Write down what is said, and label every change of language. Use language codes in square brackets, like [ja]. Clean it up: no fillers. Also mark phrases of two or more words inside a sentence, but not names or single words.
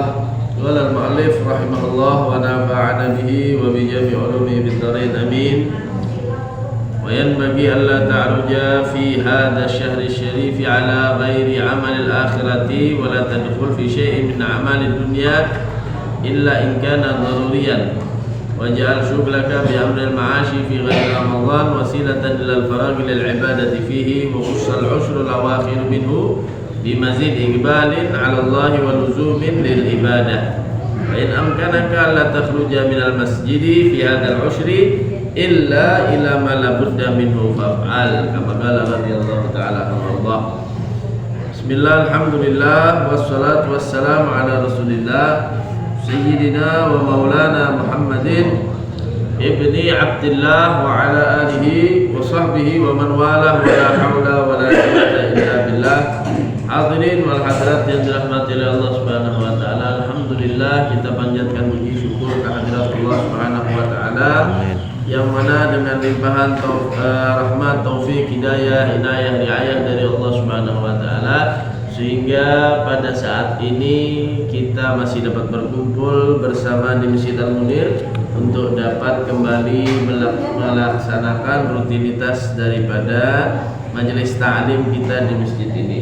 [ar] قال المؤلف رحمه الله ونفعنا به وبجميع علومه في الدارين آمين. وينبغي ألا تعرج في هذا الشهر الشريف على غير عمل الآخرة ولا تدخل في شيء من أعمال الدنيا إلا إن كان ضروريا. واجعل شغلك بأمر المعاش في غير رمضان وسيلة إلى الفراغ للعبادة فيه وخص العشر الأواخر منه بمزيد إقبال على الله ولزوم للعبادة. وإن أمكنك ألا تخرج من المسجد في هذا العشر إلا إلى ما لا بد منه فافعل كما قال رضي الله تعالى عنه. بسم الله، الحمد لله والصلاة والسلام على رسول الله سيدنا ومولانا محمد بن عبد الله وعلى آله وصحبه ومن والاه ولا حول ولا قوة إلا بالله. الحاضرين والحاضرات [id] yang dirahmati oleh Allah [ar] سبحانه وتعالى, [id] alhamdulillah kita panjatkan puji syukur kehadirat Allah [ar] سبحانه وتعالى [id] yang mana dengan limpahan rahmat, taufik, hidayah, inayah, riayah dari Allah [ar] سبحانه وتعالى [id] sehingga pada saat ini kita masih dapat berkumpul bersama di Masjid Al-Munir untuk dapat kembali melaksanakan rutinitas daripada majelis ta'lim kita di masjid ini.